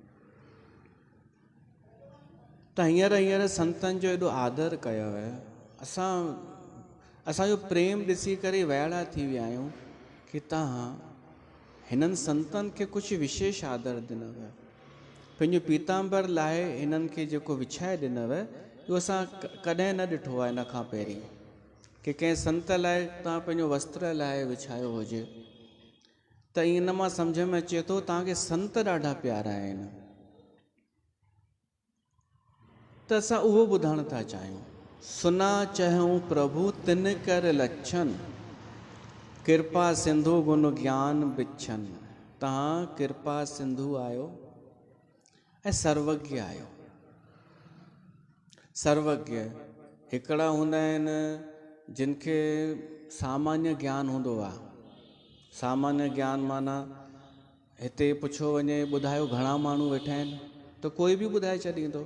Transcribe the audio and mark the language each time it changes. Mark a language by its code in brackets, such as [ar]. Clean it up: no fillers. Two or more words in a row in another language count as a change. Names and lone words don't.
[sd] त हींअर संतनि जो एॾो आदर कयो आहे, असांजो प्रेम ॾिसी करे वाइड़ा थी विया आहियूं कि तव्हां हिननि संतनि खे कुझु विशेष आदर ॾिनव, पंहिंजो पीताम्बर लाइ हिननि खे जेको विछाए ॾिनव इहो असां कॾहिं न ॾिठो आहे इन खां पहिरीं, कि कंहिं संत लाइ तव्हां पंहिंजो वस्त्र लाइ विछायो हुजे। त इन मां सम्झ में अचे थो तव्हांखे संत ॾाढा प्यारा आहिनि। त असां उहो ॿुधणु था चाहियूं। [awa] सुना चहूं प्रभु तिन कर लच्छन, कृपा सिंधु गुण ज्ञान बिछन। [sd] तव्हां कृपा सिंधु आहियो ऐं सर्वज्ञ आहियो। सर्वज्ञ हिकिड़ा हूंदा आहिनि जिन खे सामान्य ज्ञान हूंदो आहे। सामान्य ज्ञान माना हिते पुछो वञे ॿुधायो घणा माण्हू वेठा आहिनि, त कोई बि ॿुधाए छॾींदो।